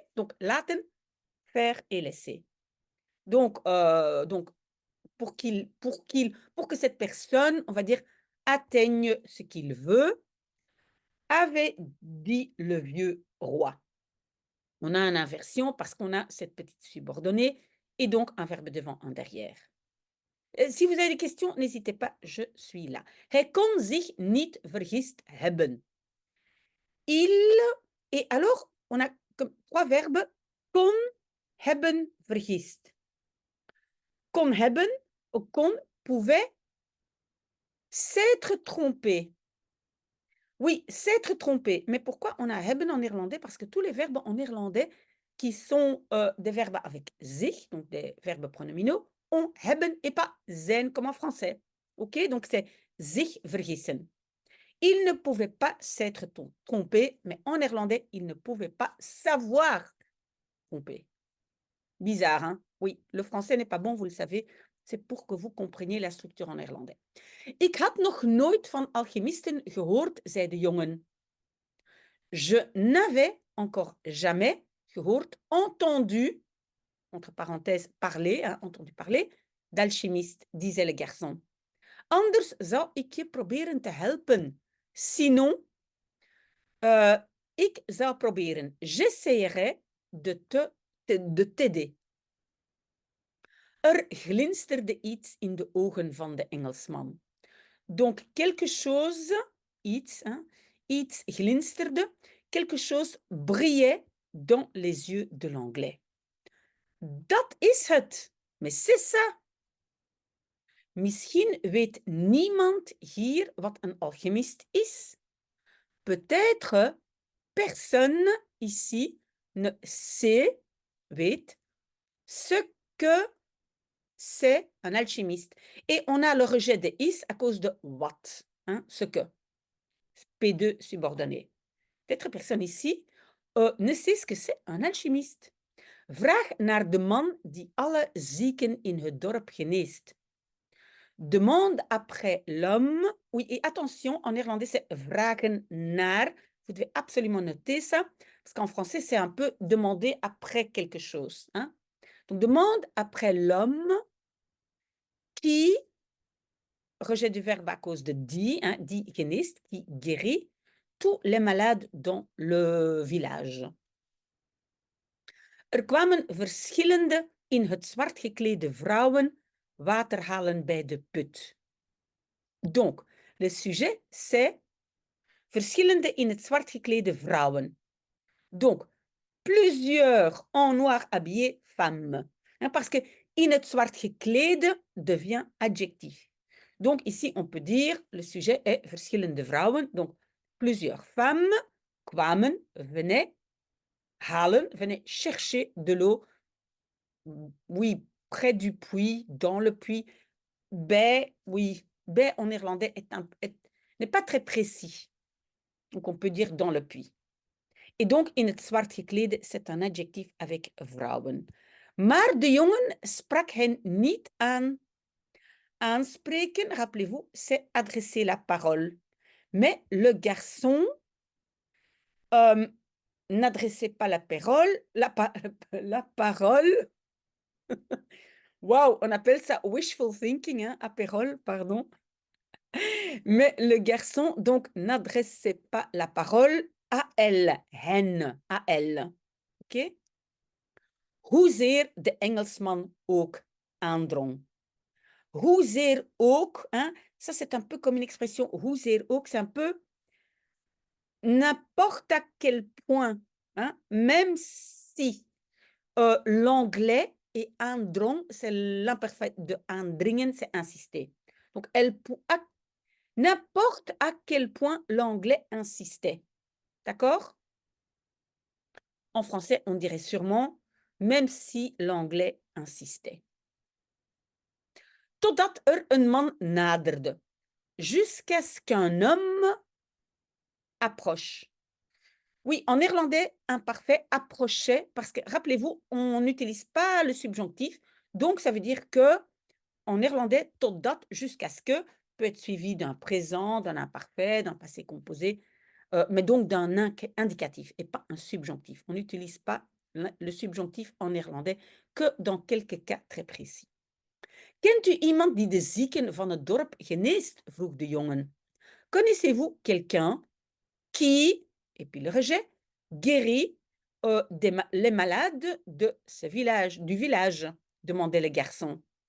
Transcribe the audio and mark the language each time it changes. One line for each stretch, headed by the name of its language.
French: Donc, laten, faire et laisser. Donc pour que cette personne, on va dire, atteigne ce qu'il veut, avait dit le vieux roi. On a une inversion parce qu'on a cette petite subordonnée et donc un verbe devant, un derrière. Si vous avez des questions, n'hésitez pas, je suis là.
Dutch: Hij kon zich niet vergist hebben.
French: Il, et alors, on a comme 3 verbes, kon, hebben, vergist. Kon hebben, ou kon, pouvait s'être trompé. Oui, s'être trompé. Mais pourquoi on a hebben en néerlandais? Parce que tous les verbes en néerlandais qui sont des verbes avec zich, donc des verbes pronominaux, ont hebben et pas zijn comme en français. OK? Donc c'est zich vergissen. Il ne pouvait pas s'être trompé, mais en néerlandais, il ne pouvait pas savoir tromper. Bizarre, hein? Oui, le français n'est pas bon, vous le savez. C'est pour que vous compreniez la structure en néerlandais.
Dutch: Ik had nog nooit van alchemisten gehoord, zei de jongen.
French: Je n'avais encore jamais gehoord, entendu, entre parenthèses, parler, hein, entendu parler, d'alchimiste, disait le garçon.
Dutch: Anders zou ik je proberen te helpen.
French: Sinon,
Dutch: ik zou proberen,
French: j'essaierai de t'aider.
Dutch: Glinsterde iets in de ogen van de Engelsman.
French: Donc, quelque chose, iets, hein, iets glinsterde, quelque chose brillait dans les yeux de l'anglais.
Dutch: Dat is het.
French: Mais c'est ça.
Dutch: Misschien weet niemand hier wat een alchimiste is.
French: Peut-être personne ici ne sait, weet, ce que c'est un alchimiste. Et on a le rejet de is à cause de what, hein, ce que. P2 subordonné. Peut-être personne ici ne sait ce que c'est un alchimiste.
Dutch: Vraag naar de man die alle zieken in het dorp geneest.
French: Demande après l'homme. Oui, et attention, en néerlandais, c'est vragen naar. Vous devez absolument noter ça, parce qu'en français, c'est un peu demander après quelque chose. Hein? Donc, demande après l'homme qui, rejet du verbe à cause de die, hein,
Dutch: die geneest,
French: qui guérit tous les malades dans le village.
Dutch: Kwamen verschillende in het zwart geklede vrouwen water halen bij de put.
French: Donc, le sujet, c'est
Dutch: verschillende in het zwart geklede vrouwen.
French: Donc, plusieurs en noir habillées femmes. Hein, parce que
Dutch: in het zwart geklede
French: devient adjectif. Donc, ici, on peut dire, le sujet est verschillende vrouwen. Donc, plusieurs femmes kwamen, venaient, halen, venaient chercher de l'eau. Oui, près du puits, dans le puits. Bij, oui, bij en néerlandais n'est pas très précis. Donc, on peut dire dans le puits. Et donc,
Dutch: in het zwart geklede,
French: c'est un adjectif avec vrouwen.
Dutch: Maar de jongen sprak hen niet aan.
French: Aanspreken, rappelez-vous, c'est adresser la parole. Mais le garçon n'adressait pas la parole. La parole. Waouh, on appelle ça
English: wishful thinking,
French: hein, apérole, pardon. Mais le garçon, donc, n'adressait pas la parole à elle, hen, à elle. OK?
Dutch: Hoezeer de Engelsman ook aandrong.
French: Hoezeer ook, hein, ça c'est un peu comme une expression, hoezeer ook, c'est un peu n'importe à quel point, hein, même si l'anglais et aandrong, c'est l'imparfait de aandringen, c'est insister. Donc, n'importe à quel point l'anglais insistait. D'accord? En français, on dirait sûrement même si l'anglais insistait.
Dutch: Totdat een man naderde,
French: jusqu'à ce qu'un homme approche. Oui, en néerlandais, imparfait approchait, parce que, rappelez-vous, on n'utilise pas le subjonctif, donc ça veut dire que, en néerlandais, totdat, jusqu'à ce que, peut être suivi d'un présent, d'un imparfait, d'un passé composé, mais donc d'un indicatif et pas un subjonctif. On n'utilise pas le subjonctif en néerlandais que dans quelques cas très précis.
Dutch: Kent u iemand die de zieken van het dorp geneest? Vroeg de jongen.
French: Connaissez-vous quelqu'un qui, et puis le rejet, guérit les malades de ce village, du village, demandait le garçon.